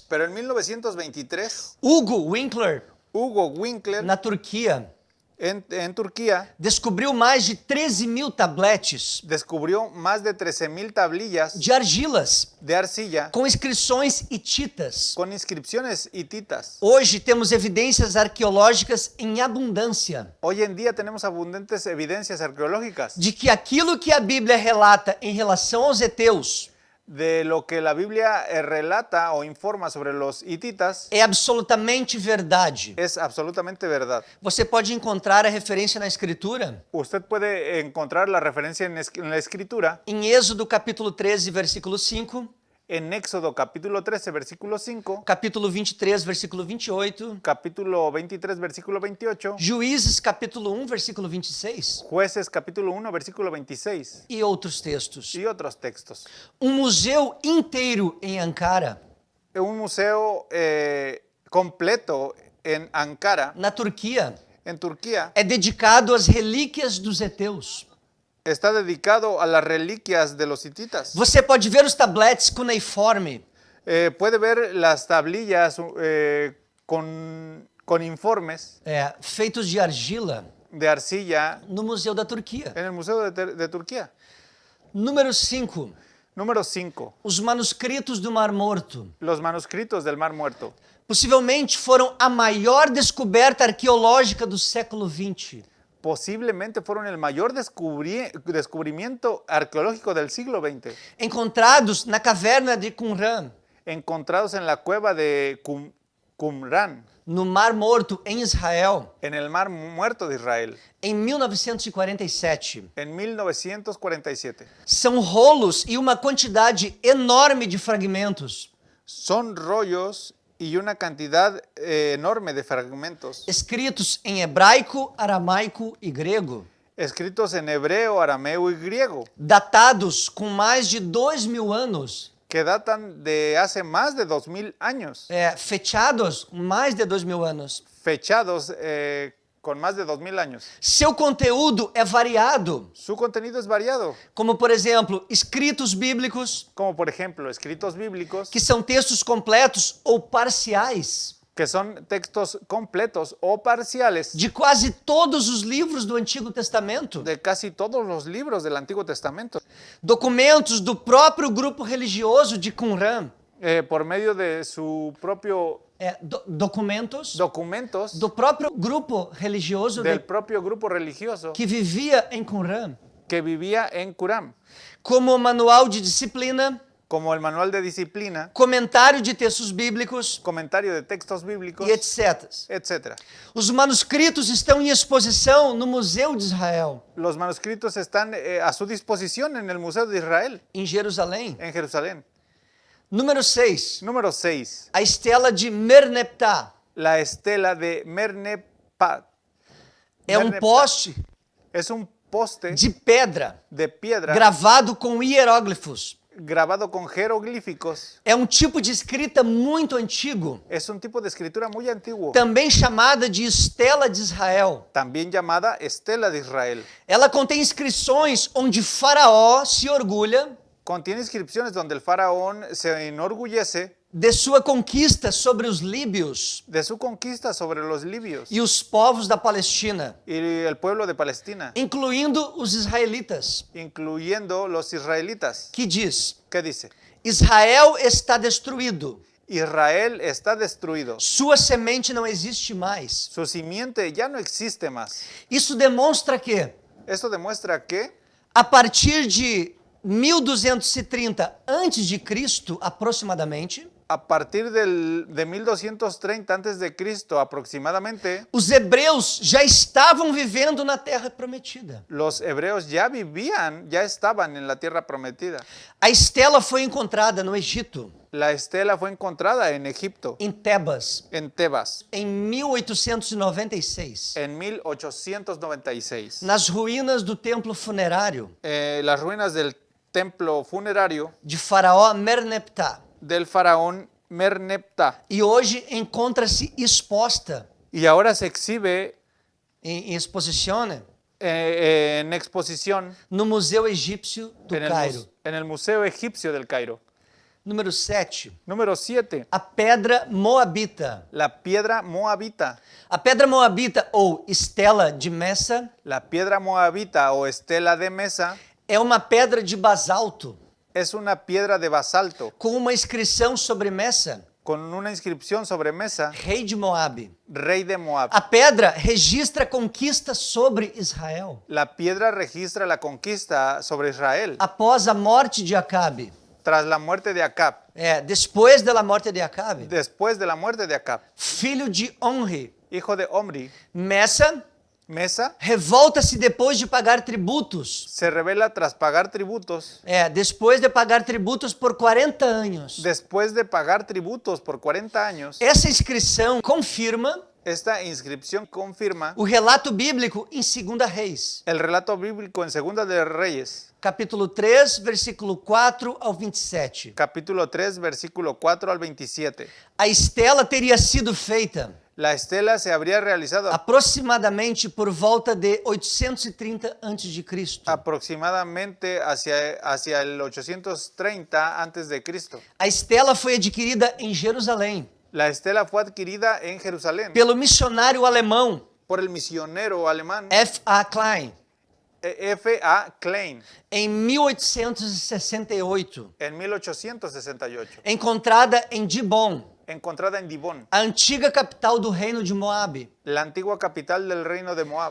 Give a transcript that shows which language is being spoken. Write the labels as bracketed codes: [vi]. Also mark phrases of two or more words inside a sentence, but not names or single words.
[es] Pero en 1923, Hugo Winkler, Hugo Winkler, [pt] na Turquia, [es] en Turquía [pt] descobriu mais de 13.000 tabletes [es] descubrió más de 13,000 tablillas [pt] de argilas [es] de arcilla [pt] com inscrições hititas. [es] con inscripciones hititas. [pt] Hoje temos evidências arqueológicas em abundância [es] Hoy en día tenemos abundantes evidencias arqueológicas [pt] de que aquilo que a Bíblia relata em relação aos heteus [es] de lo que la Biblia relata o informa sobre los hititas. [pt] é absolutamente verdade. [es] Es absolutamente verdad. [pt] Você pode encontrar a referência na Escritura [es] Usted puede encontrar la referencia en la Escritura [pt] em Êxodo capítulo 13, versículo 5, [es] en Éxodo capítulo 13, versículo 5, [pt] capítulo 23, versículo 28, [es] capítulo 23, versículo 28, [pt] Juízes capítulo 1, versículo 26 [es] Jueces capítulo 1, versículo 26 [pt] e outros textos. [es] y otros textos. [pt] Museu inteiro em Ankara, [es] Un museo completo en Ankara, [pt] na Turquia, [es] en Turquía, [pt] é dedicado às relíquias dos heteus. [es] está dedicado a las reliquias de los hititas. [pt] Você pode ver os tabletes cuneiforme, [es] Puede ver las tablillas con informes [pt] feitos de argila, [es] de arcilla [pt] no Museu da Turquia. [es] en el Museo de Turquía. [pt] Número 5. [es] Número 5. [pt] Os manuscritos do Mar Morto. [es] Los manuscritos del Mar Muerto. [pt] Possivelmente foram a maior descoberta arqueológica do século XX. [es] Posiblemente fueron el mayor descubrimiento arqueológico del siglo XX. [pt] Encontrados na caverna de Qumran, [es] Encontrados en la cueva de Qumran, [pt] no Mar Morto, em Israel, [es] en el Mar Muerto de Israel, [pt] em 1947. [es] en 1947. [pt] São rolos e uma quantidade enorme de fragmentos, [es] Son rollos y una cantidad enorme de fragmentos, [pt] escritos em hebraico, aramaico e grego, [es] escritos en hebreo, arameo y griego, [pt] datados com mais de 2.000 anos, [es] que datan de hace más de 2000 años, [pt] fechados mais de 2.000 anos. [es] fechados con más de 2000 años. [pt] Seu conteúdo é variado, [es] Su contenido es variado, [pt] como por exemplo, escritos bíblicos, [es] como por ejemplo escritos bíblicos, [pt] que são textos completos ou parciais [es] que son textos completos o parciales [pt] de quase todos os livros do Antigo Testamento, [es] de casi todos los libros del Antiguo Testamento, [pt] documentos do próprio grupo religioso de Qumran, [es] por medio de su propio [pt] documentos [es] documentos [pt] do próprio grupo religioso [es] del propio grupo religioso [pt] que vivia em Qumran, [es] que vivía en Qumran, [pt] como manual de disciplina, [es] como el manual de disciplina, [pt] comentário de textos bíblicos [es] comentario de textos bíblicos, [pt] e etc. [es] etc. [pt] Os manuscritos estão em exposição no Museu de Israel, [es] Los manuscritos están a su disposición en el Museo de Israel, [pt] em Jerusalém. [es] en Jerusalén. [pt] Número 6. [es] Número 6. [pt] A estela de Merneptah. [es] La estela de Merneptah. [pt] É um poste [es] Es un poste [pt] de pedra [es] de piedra [pt] gravado com hieróglifos. [es] grabado con jeroglíficos. [pt] É um tipo de escrita muito antigo, [es] Es un tipo de escritura muy antiguo, [pt] também chamada de estela de Israel. [es] también llamada estela de Israel. [pt] Ela contém inscrições onde Faraó se orgulha [es] Contiene inscripciones donde el faraón se enorgullece [pt] de sua conquista sobre os líbios [es] de su conquista sobre los libios [pt] e os povos da Palestina, [es] y el pueblo de Palestina, [pt] incluindo os israelitas, [es] incluyendo los israelitas. [pt] que diz: [es] ¿Qué dice? [pt] Israel está destruído, [es] Israel está destruido. [pt] sua semente não existe mais. [es] Su simiente ya no existe más. [pt] Isso demonstra que, [es] Esto demuestra que [pt] a partir de 1230 a.C., aproximadamente, [es] a partir de 1230 antes de Cristo aproximadamente, [pt] os hebreus já estavam vivendo na terra prometida. [es] los hebreos ya vivían, ya estaban en la tierra prometida. [pt] A estela foi encontrada no Egito, [es] La estela fue encontrada en Egipto, [pt] em Tebas, [es] en Tebas, [pt] em 1896, [es] en 1896. [pt] nas ruínas do templo funerário [es] Las ruinas del templo funerario [pt] de Faraó Merneptah. [es] del faraón Merneptah. [pt] E hoje encontra-se exposta [es] Y ahora se exhibe [pt] em exposição [es] en exposición [pt] no Museu Egípcio do Cairo. [es] en el Museo Egipcio del Cairo. [pt] Número 7. [es] Número 7. [pt] A pedra moabita. [es] La piedra moabita. [pt] A pedra moabita, ou estela de Messa, [es] La piedra moabita o estela de Mesa [pt] é uma pedra de basalto, [es] es una piedra de basalto [pt] com uma inscrição sobre Messa, [es] con una inscripción sobre Mesa, [pt] rei de Moabe. [es] rey de Moab. [pt] A pedra registra conquista sobre Israel, [es] La piedra registra la conquista sobre Israel [pt] após a morte de Acabe. [es] tras la muerte de Acab. [pt] Depois da morte de Acabe, [es] Después de la muerte de Acab, [pt] filho de Omri, [es] hijo de Omri, [pt] Messa [es] Mesa [pt] revolta-se depois de pagar tributos. [es] se revela tras pagar tributos. [pt] Depois de pagar tributos por 40 anos. [es] Después de pagar tributos por 40 años, [pt] Essa inscrição confirma [es] esta inscripción confirma [pt] o relato bíblico em 2 Reis, [es] el relato bíblico en Segunda de Reyes, [pt] capítulo 3, versículo 4 ao 27. [es] capítulo 3, versículo 4 al 27. [pt] A estela teria sido feita [es] La estela se habría realizado [pt] aproximadamente por volta de 830 a.C. [es] aproximadamente hacia el 830 antes de Cristo. [pt] A estela foi adquirida em Jerusalém [es] La estela fue adquirida en Jerusalén [pt] pelo missionário alemão [es] por el misionero alemán [pt] F.A. Klein [es] F.A. Klein [pt] em 1868, [es] en 1868, [pt] encontrada em Dibon, [es] encontrada en Dibón, [pt] a antiga capital do reino de Moabe, [es] la antigua capital del reino de Moab,